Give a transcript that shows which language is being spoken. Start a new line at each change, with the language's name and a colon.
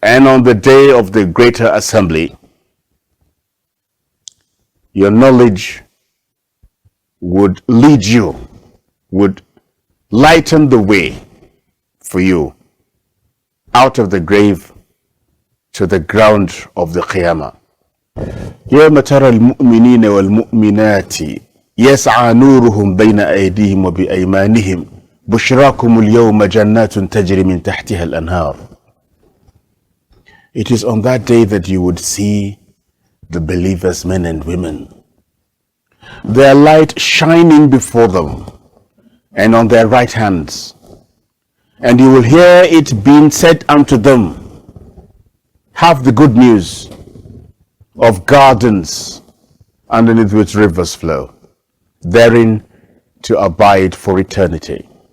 English: And on the day of the greater assembly, your knowledge would lead you, would lighten the way for you out of the grave to the ground of the Qiyamah.
Arabic: يوم ترى المؤمنين والمؤمنات يسعى نورهم بين أيديهم وبأيمانهم بشراكم اليوم جنات تجري من تحتها الأنهار.
English: It is on that day that you would see the believers, men and women, their light shining before them and on their right hands, and you will hear it being said unto them, have the good news of gardens underneath which rivers flow, therein to abide for eternity.